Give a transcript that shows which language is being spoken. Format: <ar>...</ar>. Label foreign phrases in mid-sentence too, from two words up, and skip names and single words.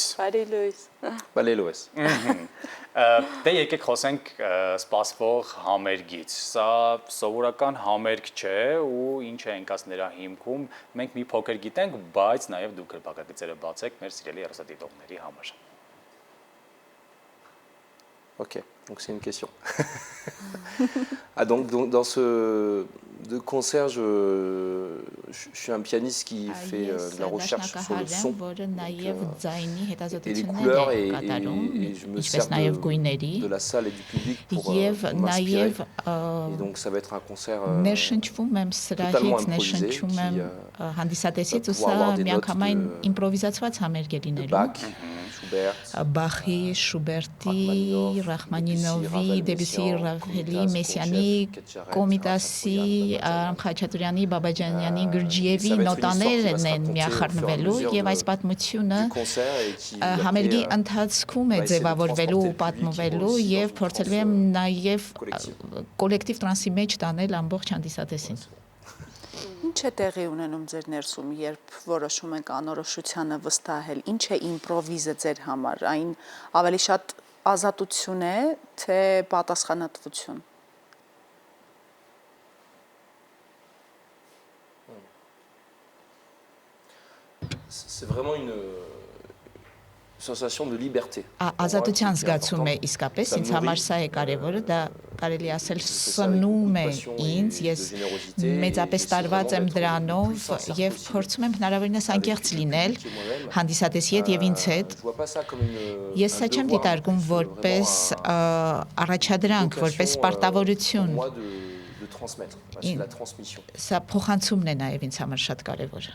<hy>Բարի լույս։ Բարի լույս։ Դե եկեք խոսենք սպասվող համերգից։ Սա սովորական համերգ չէ ու ինչ է ընկած նրա հիմքում, մենք մի փոքր գիտենք, բայց նաև դուք գրպակագծերը բացեք մեր սիրելի հեռուստադիտողների համար։</hy> <fr>Ok, donc c'est une question. Donc dans ce concert, je suis un pianiste qui fait de la recherche sur le son et les couleurs et je me sers de la salle et du public pour m'inspirer. Et donc ça va être un concert totalement improvisé qui va pouvoir avoir des notes de Bach, Schubert,</fr> <hy>Բախի, Շուբերտի, Ռախմանինովի, Դեբյուսի, Ռավելի, Մեսյանի, Կոմիտասի, Խաչատուրյանի, Բաբաջանյանի, Գրջիևի նոտաներն են միախառնվելու եւ այս պատմությունը համերգի ընթացքում է ձևավորվելու ու պատմվելու եւ փորձելու եմ նաեւ կոլեկտիվ տրանսի մեջ տանել ամբողջ հանդիսատեսին։ Ինչ է տեղի ունենում ձեր ներսում, երբ որոշում եք անորոշությանը վստահել, ինչ է իմպրովիզը ձեր համար, այն ավելի շատ ազատություն է, թե պատասխանատվություն։</hy> <fr>C'est vraiment une sensation de liberté.</fr> <hy>Ազատության զգացում է իսկապես, ինձ համար սա է կարևորը, դա կարելի ասել սնում է ինձ, ես մեծապես տարված եմ դրանով եւ փորձում եմ հնարավորինս անկեղծ լինել հանդիսատեսի հետ եւ ինձ հետ։ Ես սա չեմ դիտարկում որպես առաջադրանք, որպես պարտավորություն։ Սա փոխանցումն է նաեւ ինձ համար շատ կարևոր։</hy>